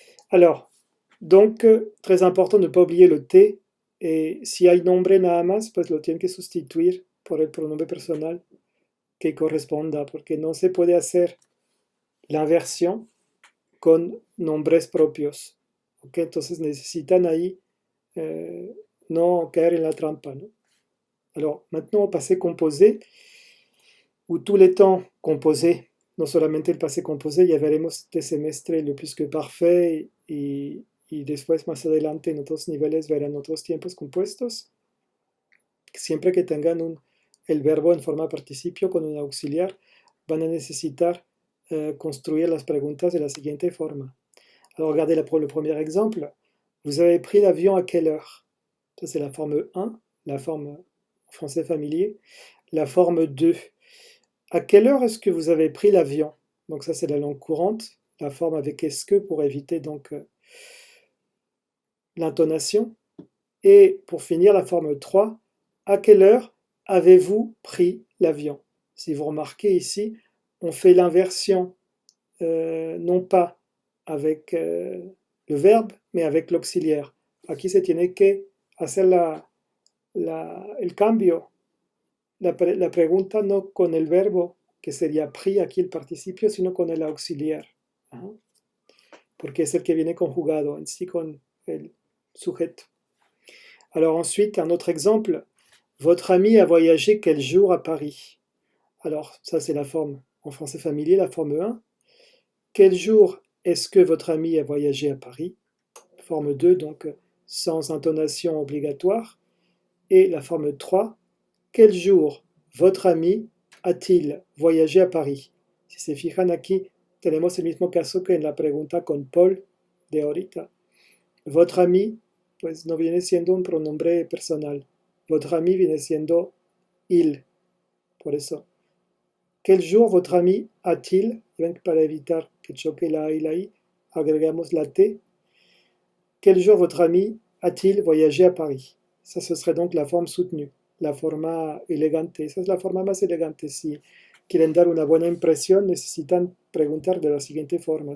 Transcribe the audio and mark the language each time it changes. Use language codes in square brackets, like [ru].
[fr] Alors, donc, très important de ne pas oublier le T. [es] Et si hay nombre nada más, pues lo tienen que sustituir por el pronombre personal que corresponda, porque no se puede hacer la inversión con nombres propios. ¿Ok? Entonces necesitan ahí no caer en la trampa, ¿no? [fr] Alors, maintenant, au passé composé, où tous les temps composés, [es] no solamente el passé composé, ya veremos este semestre lo plus que parfait y después más adelante en otros niveles verán otros tiempos compuestos. Siempre que tengan el verbo en forma participio con un auxiliar, van a necesitar construire las preguntas de la siguiente forma. [fr] Alors regardez le premier exemple. Vous avez pris l'avion à quelle heure? Ça c'est la forme 1, la forme français familier. La forme 2. À quelle heure est-ce que vous avez pris l'avion? Donc ça c'est la langue courante, la forme avec est-ce que pour éviter donc l'intonation. Et pour finir la forme 3, à quelle heure avez-vous pris l'avion? Si vous remarquez ici, on fait l'inversion, non pas avec le verbe, mais avec l'auxiliaire. [es] Aquí se tiene que hacer el cambio, la pregunta no con el verbo, que sería pris aquí el participio, sino con el auxiliar, porque es el que viene conjugado en sí con el sujeto. [fr] Alors ensuite, un autre exemple, votre ami a voyagé quel jour à Paris? Alors ça c'est la forme en français familier, la forme 1. Quel jour est-ce que votre ami a voyagé à Paris? Forme 2, donc sans intonation obligatoire. Et la forme 3, quel jour votre ami a-t-il voyagé à Paris? [es] Si se fijan aquí, tenemos el mismo caso que en la pregunta con Paul de ahorita. Votre ami, pues no viene siendo un pronombre personal. Votre ami viene siendo il. Por eso. [fr] Quel jour votre ami a-t-il? [es] Para evitar que choque la A y la I, agregamos la T. [fr] Quel jour votre ami a-t-il voyagé à Paris? Ça, ce serait donc la forme soutenue, [es] la forma elegante. Esa es la forma más elegante. Si quieren dar una buena impresión, necesitan preguntar de la siguiente forma.